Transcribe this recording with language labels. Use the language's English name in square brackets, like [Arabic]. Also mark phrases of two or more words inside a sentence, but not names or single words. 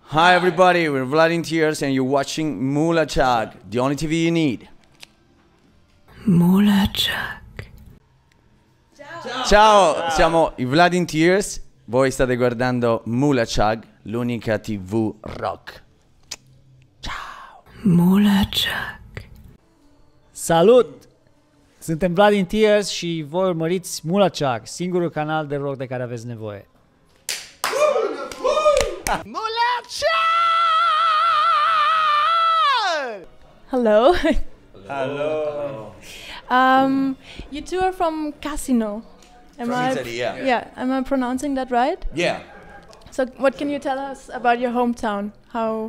[English] Hi everybody, we're VLAD in Tears and you're watching MULATSCHAG, the only TV you need. MULATSCHAG. [Italian] Ciao, siamo i VLAD in Tears, voi state guardando MULATSCHAG, l'unica TV rock. Ciao. MULATSCHAG. [Romanian] Salut! Suntem VLAD in Tears și voi urmăriți MULATSCHAG, singurul canal de rock de care aveți nevoie. MULATSCHAG! [English] Hello. Hello. You two are from Casino. From Italy, yeah. Yeah. Am I pronouncing that right? Yeah. So, what can you tell us about your hometown? How?